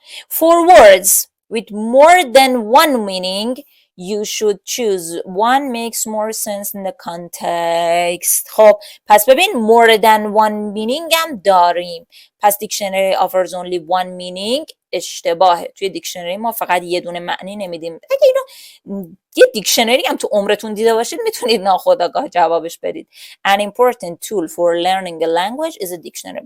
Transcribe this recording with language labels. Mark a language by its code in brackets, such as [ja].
[en] For words with more than one meaning, you should choose one makes more sense in the context. [fa] خب پس ببین [en] more than one meaning [fa] هم داریم. پس [en] dictionary offers only one meaning [fa] اشتباهه. توی دیکشنری ما فقط یه دونه معنی نمیدیم. اگه اینو یه دیکشنری هم تو عمرتون دیده باشید میتونید ناخودآگاه جوابش بدید. [en] An important tool for learning a language is a dictionary.